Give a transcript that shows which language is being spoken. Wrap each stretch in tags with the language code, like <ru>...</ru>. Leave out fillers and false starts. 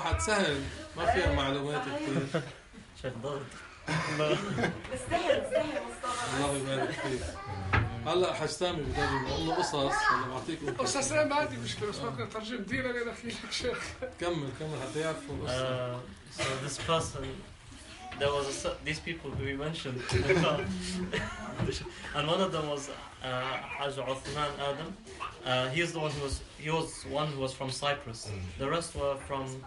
<en>One of them was his brother Osama.</en> <ar>الله يبارك فيك هلا حاج سامي بدي اقول له قصص انا بعطيك قصص قصص انا ما عندي مشكله بس ممكن اترجم دينا لنا فيك شيخ كمل حتى يعرفوا القصه</ar> <en>So this person there was these people who we mentioned and one of them was Haj Uthman Adam he is the one who was from Cyprus the rest were from</en>